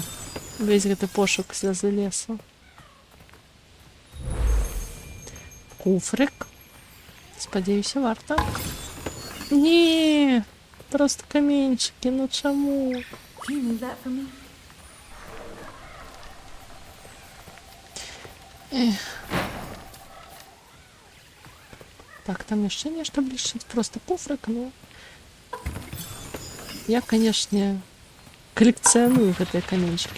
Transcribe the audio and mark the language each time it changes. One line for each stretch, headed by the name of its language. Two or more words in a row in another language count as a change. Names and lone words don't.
Belarusian: Весь гэты пошук сльози лесу.
Ukrainian: Куфрик.
Belarusian: Спадзяюся, варта.
Ukrainian: Ні, просто каменчики, ну чому?
English: Can you move that for me?
Belarusian: Так, там яшчэ нешта блішчыць, просто куфрик, ну... Я, канешне, калекцыяную гэтыя каменчыкі.